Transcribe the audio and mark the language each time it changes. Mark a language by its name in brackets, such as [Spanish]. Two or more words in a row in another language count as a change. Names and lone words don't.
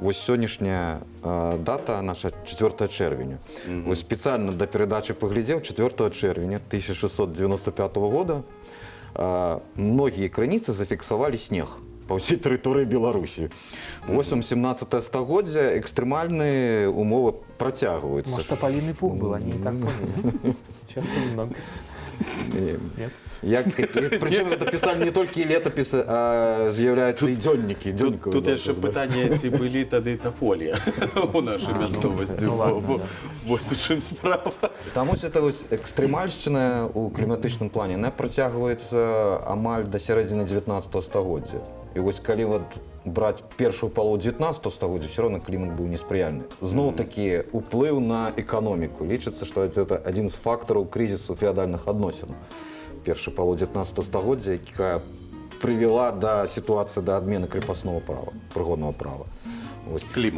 [Belarusian] Вось сённяшняя дата наша 4 чэрвеня. Вось спецыяльна да перадачы паглядзеў 4 чэрвеня 1695 года многія крыніцы зафіксавалі снег па ўсей тэрыторыі Беларусі. Вось 17 стагоддзя экстрэмальныя умовы працягваюцца. [Russian] Может, тополиный пух был, они и так поняли. Часто немного. Нет? Причем это писали [Belarusian] не толькі летапісы, а з'яўляюцца і дзённікі. Тут яшчэ пытанне, ці былі тады таполі у нашай мясцовасці. Вось у чым справа. Таму гэта экстрэмальшчына ў кліматычным плане, яна працягваецца амаль да сярэдзіны 19 стагоддзя. І вось калі браць першую палову 19 стагоддзя, [Russian] все равно [Belarusian] клімат быў неспрыяльны. Зноў-такі уплыў на эканоміку. Лічыцца, што гэта адзін з фактараў крызісу феадальных адносін. Першая палова 19 стагоддзя, якая прывяла да сітуацыі да адмены [Russian] крепасного права, [Belarusian] прыгоднага права. Клімат.